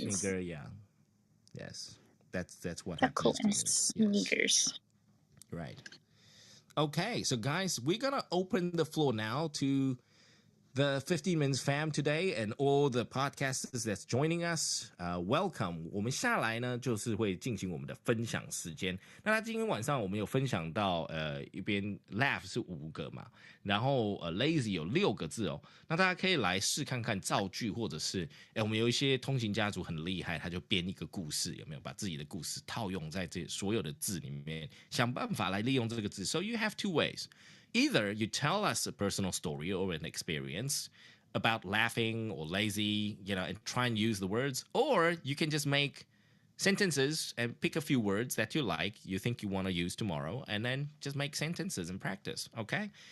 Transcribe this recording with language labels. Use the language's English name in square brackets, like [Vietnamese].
[English] Snigger, yeah. Yes. That's what chuckle happens and sneakers. Yes. Right. Okay, so guys, we're going to open the floor now to the 15 Minutes Fam today and all the podcasters that's joining us. Welcome. [Chinese] 我们下来呢就是会进行我们的分享时间。那他今天晚上我们有分享到一边 laugh 是5个嘛，然后lazy 有6个字哦。那大家可以来试看看造句，或者是我们有一些通勤家族很厉害，他就编一个故事，有没有把自己的故事套用在这所有的字里面，想办法来利用这个字。 [English] So you have two ways. Either you tell us a personal story or an experience about laughing or lazy, you know, and try and use the words, or you can just make sentences and pick a few words that you like, you think you want to use tomorrow, and then just make sentences and practice, okay?